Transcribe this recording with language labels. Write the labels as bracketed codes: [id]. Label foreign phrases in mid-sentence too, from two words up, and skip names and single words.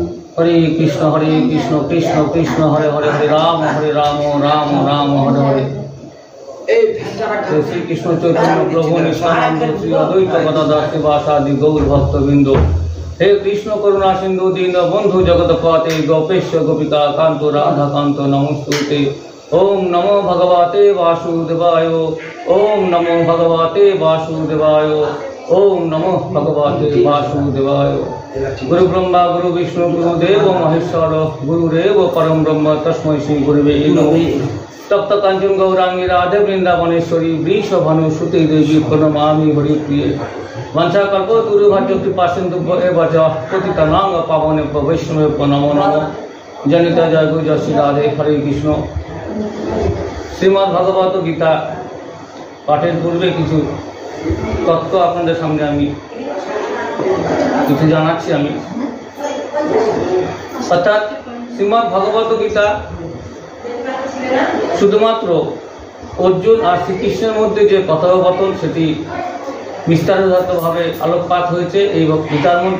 [sa] हरे कृष्ण कृष्ण कृष्ण हरे हरे हरे राम राम राम हरे हरे। श्री कृष्ण चैतन्य प्रभु नित्यानंद श्री अद्वैत गदाधर श्रीवासादि गौर भक्तवृंद। हे कृष्ण करुणा सिंधु दीन बंधु जगतपते गोपेश गोपिका कांतो राधा कांतो नमोस्तुते। ओम नमो भगवते वासुदेवाय। ओम नमो भगवते वासुदेवाय। ओम नमो भगवते वासुदेवाय। गुरु ब्रह्मा गुरु विष्णु गुरुदेव महेश्वर गुरुदेव परम ब्रह्म तस्मै श्री गुरुवे नमः। तप्त कांचन गौरांगी राधे वृंदावनेश्वरी वृषभानु सुते देवी प्रणमामि हरिप्रिये। वंशा कल्पतरुभ्यो कृपा सिन्धुभ्यो एव च पतितानां पावनेभ्यो वैष्णवेभ्यो नमो नमः। जनिता जय गुरु जय श्री राधे। हरे कृष्ण। [bn] श्रीमद् भगवत गीता पाठের পূর্বে কিছু তত্ত্ব আপনাদের সামনে আমি কিছু জানাচ্ছি। আমি অর্থাৎ শ্রীমদ্ ভগবত গীতা শুধুমাত্র অর্জুন আর শ্রীকৃষ্ণের মধ্যে যে কথোপকথন সেটি বিস্তারিতভাবে আলোকপাত হয়েছে এই গীতার মধ্যে।